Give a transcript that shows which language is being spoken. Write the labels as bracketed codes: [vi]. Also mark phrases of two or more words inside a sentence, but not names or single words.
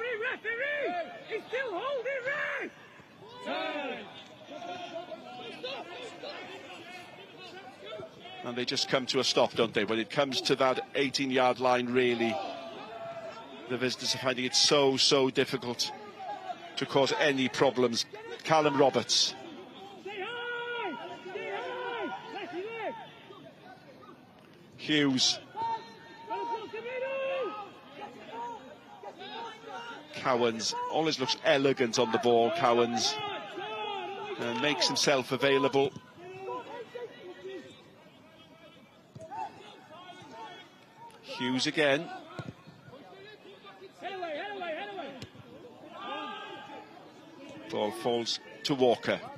[en] And they just come to a stop, don't they? When it comes to that 18-yard line, really, the visitors are finding it so difficult to cause any problems. Callum Roberts. Hughes. Cowans always looks elegant on the ball, Cowans. And makes himself available. Hughes again. Ball falls to Walker.